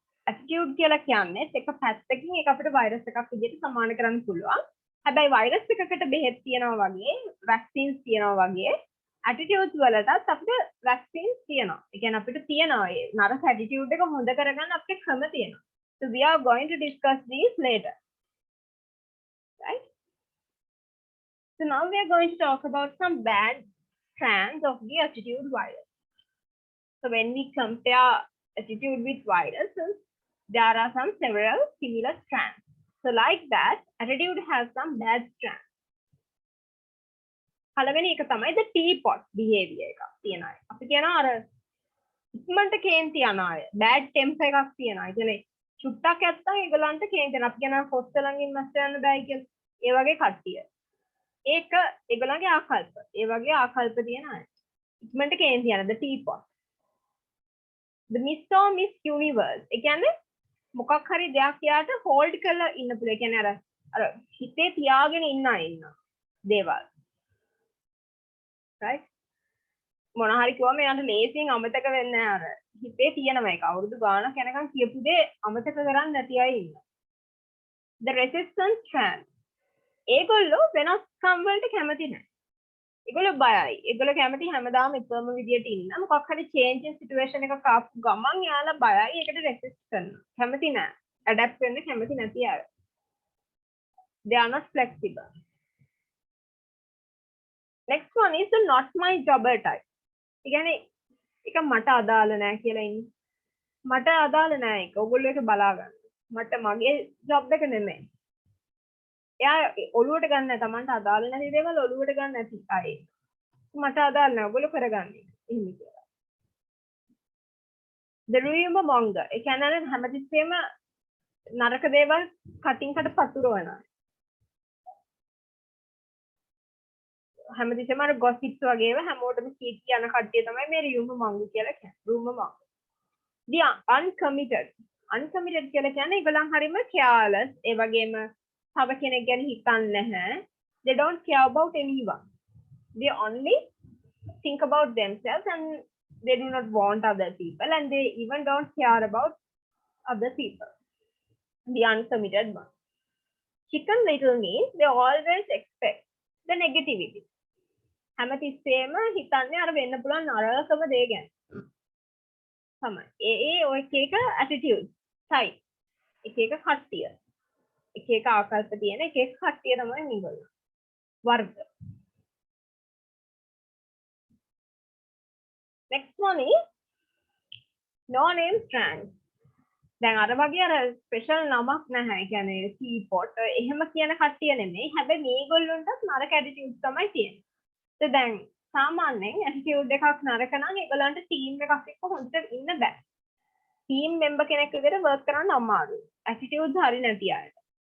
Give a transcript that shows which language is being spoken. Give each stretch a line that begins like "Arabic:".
Sinhala: attitude කියලා කියන්නේ එක පැත්තකින් ඒක අපිට වෛරස් එකක් විදිහට සමාන කරන්න පුළුවන්. හැබැයි වෛරස් එකකට බෙහෙත් තියනවා වගේ, vaccines තියනවා වගේ attitudes වලටත් අපිට vaccines තියෙනවා. ඒ කියන්නේ අපිට තියෙනවා ඒ නරක attitude එක හොඳ කරගන්න අපිට ක්‍රම තියෙනවා.
English: So we are going to discuss these later. Right? So now we are going to talk about some bad strands of the attitude virus. So when we compare attitude with viruses, there are some several similar strands. So like that, attitude has some bad strands.
Sinhala: පළවෙනි එක තමයි the teapot behavior එකක් තියෙන අය. අපි කියනවා අර ඉක්මනට කේන්ති යන අය.
English: bad temper
Sinhala: එකක් තියෙන අය. කියන්නේ චුට්ටක් නැත්තම් ඒගොල්ලන්ට කේන්ති යන. අපි කියනවා කොස්තලංගින් මැස්ස යන්න බෑ කියලා. ඒ වගේ කට්ටිය. ඒක ඒගොල්ලන්ගේ ආකල්ප. ඒ වගේ ආකල්ප තියෙන අය. ඉක්මනට කේන්ති යන the teapot. The Mr. or Miss Universe. ඒ කියන්නේ මොකක් හරි දෙයක් යාට hold කරලා ඉන්න පුළුවන්. ඒ කියන්නේ අර හිතේ තියාගෙන ඉන්න අය ඉන්නවා. දේවල්. right මොන හරි කිව්වම එයාට ලේසියෙන් අමතක වෙන්නේ නැහැ අර හිතේ තියෙනම එක අවුරුදු ගාණක් යනකම් කියපු දේ අමතක කරන්නේ නැති අය ඉන්නවා
English: the resistance strand
Sinhala: ඒගොල්ලෝ වෙනස්කම් වලට කැමති නැහැ ඒගොල්ලෝ බයයි ඒගොල්ලෝ කැමති හැමදාම එකම විදියට ඉන්න මොකක් හරි changing situation එකක් ආපු ගමන් යාලා බයයි ඒකට resist කරනවා කැමති නැහැ adapt වෙන්න කැමති නැති අය
English: they are not flexible. Next one is the not my jobber type.
Sinhala: ඒ කියන්නේ ඒක මට අදාළ නැහැ කියලා ඉන්නේ. මට අදාළ නැහැ ඒක. ඔයගොල්ලෝ ඒක බලා ගන්න. මට මගේ ජොබ් එක නෙමෙයි. එයා ඔළුවට ගන්න නැහැ. Tamanට අදාළ නැති දේවල් ඔළුවට ගන්න නැති අය. මට අදාළ නැහැ. ඔයගොල්ලෝ කරගන්න. එහෙම කියලා.
English: The rumor monger.
Sinhala: ඒ කියන්නේ හැමතිස්සෙම නරක දේවල් කටින් කට පතුරවනවා. හැමතිස්සෙම අර gossips වගේම හැමෝටම කීට් කියන කට්ටිය තමයි මේ rumor monger කියලා කියන්නේ. rumor monger. The uncommitted. Uncommitted කියලා කියන්නේ ඒගොල්ලන් හරීම careless. ඒ වගේම තව කෙනෙක් ගැන හිතන්නේ නැහැ.
English: They don't care about anyone. They only think about themselves and they do not want other people and they even don't care about other people. The uncommitted one. Chicken little means they always expect the negativity.
Sinhala: හැමතිස්සෙම හිතන්නේ අර වෙන්න පුළුවන් නරකම දේ ගැන. තමයි. ඒ ඔය එක attitude type. එක එක කට්ටිය. එක එක ආකල්ප තියෙන එක එක කට්ටිය තමයි මේගොල්ලෝ. වර්ග.
English: Next one is no name strands.
Sinhala: දැන් අර වගේ අර ස්පෙෂල් නමක් නැහැ. ඒ කියන්නේ teapot එහෙම කියන කට්ටිය නෙමෙයි. හැබැයි මේගොල්ලන්ටත් නරක attitude තමයි තියෙන්නේ. So දැන් සාමාන්‍යයෙන් attitude එකක් නරක නම් ඒගොල්ලන්ට team එකක් එක්ක හොඳට ඉන්න බෑ. team member කෙනෙක් විදිහට work කරන්න අමාරුයි. attitude හරි නැති අයට.